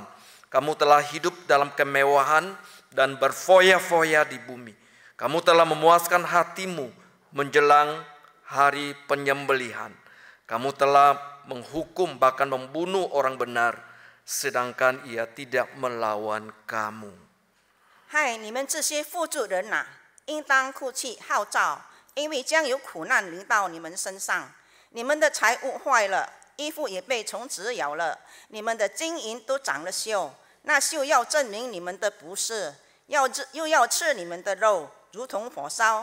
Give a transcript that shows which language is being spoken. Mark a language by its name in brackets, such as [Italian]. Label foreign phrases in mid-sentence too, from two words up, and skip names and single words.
[Indonesian] Kamu telah hidup dalam kemewahan dan berfoya-foya di bumi. Kamu telah memuaskan hatimu menjelang hari penyembelihan. Kamu telah menghukum bahkan membunuh orang benar, sedangkan ia tidak melawan kamu. [Chinese] 嗨，你们这些富足人呐，应当哭泣号召，因为将有苦难临到你们身上。你们的财物坏了，衣服也被虫子咬了，你们的金银都长了锈，那锈要证明你们的不是，又要吃你们的肉，如同火烧。